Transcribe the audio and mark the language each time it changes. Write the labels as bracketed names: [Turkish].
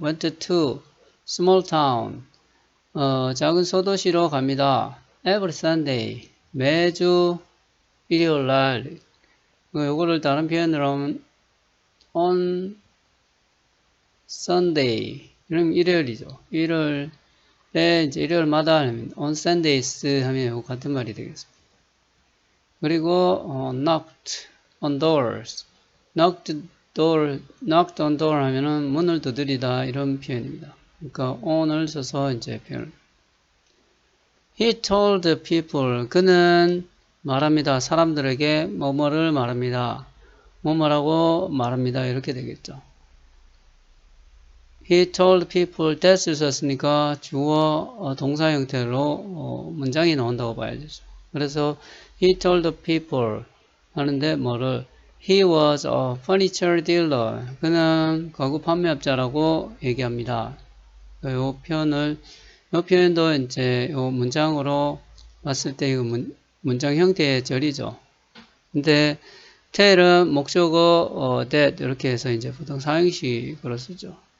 [English] Went to small town [Korean] 작은 소도시로 갑니다. [English] Every Sunday [Korean] 매주 일요일날 요거를 다른 표현으로 하면 [English] on Sunday [Korean] 그럼 일요일이죠. 일요일에 이제 일요일마다 하면 [English] on Sundays [Korean] 하면 요거 같은 말이 되겠습니다. 그리고 [English] knocked on doors knocked on door [Korean] 하면은 문을 두드리다 이런 표현입니다. 그러니까 on을 써서 이제 표현. [English] He told people [Korean] 그는 말합니다. 사람들에게 뭐뭐를 말합니다. 뭐뭐라고 말합니다. 이렇게 되겠죠. [English] He told people [Korean] that을 썼으니까 주어 동사 형태로 문장이 나온다고 봐야죠. [English] 그래서 he told people [Korean] 하는데 뭐를 [English] He was a furniture dealer. [Korean] 그는 가구 판매업자라고 얘기합니다. 이 표현도 이제 이 문장으로 봤을 때 이거 문장 형태의 절이죠. 근데 tell은 목적어 that 이렇게 해서 이제 보통 사형식으로 쓰죠.